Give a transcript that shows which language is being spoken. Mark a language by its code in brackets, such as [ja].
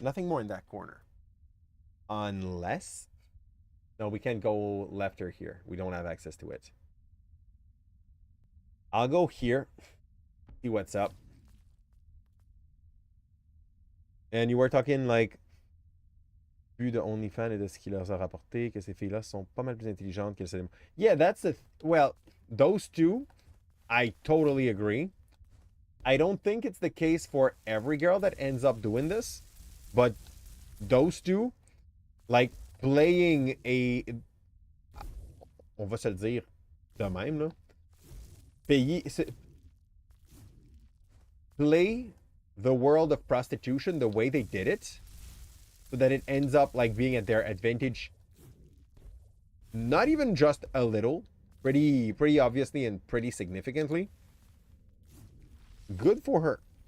[en] Nothing more in that corner. Unless... No, we can't go left or here. We don't have access to it. I'll go here. See what's up. And you were talking like... [fr] Plus de OnlyFans et de ce qu'il leur a rapporté, que ces filles-là sont pas mal plus intelligentes que celles... [en] Yeah, that's the... Well, those two, I totally agree. I don't think it's the case for every girl that ends up doing this. But those two, like, playing a... [fr] On va se le dire de même, là. [en] Play the world of prostitution the way they did it, so that it ends up like being at their advantage. Not even just a little, pretty obviously and pretty significantly. Good for her.